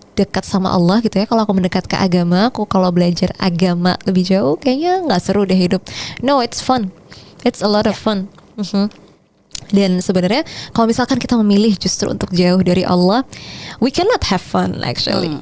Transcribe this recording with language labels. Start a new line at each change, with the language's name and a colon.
Indonesian: dekat sama Allah gitu ya, kalau aku mendekat ke agama, aku kalau belajar agama lebih jauh, kayaknya nggak seru deh hidup.
English: No, it's fun, it's a lot of fun.
Indonesian: Dan sebenarnya kalau misalkan kita memilih justru untuk jauh dari Allah,
English: we cannot have fun actually.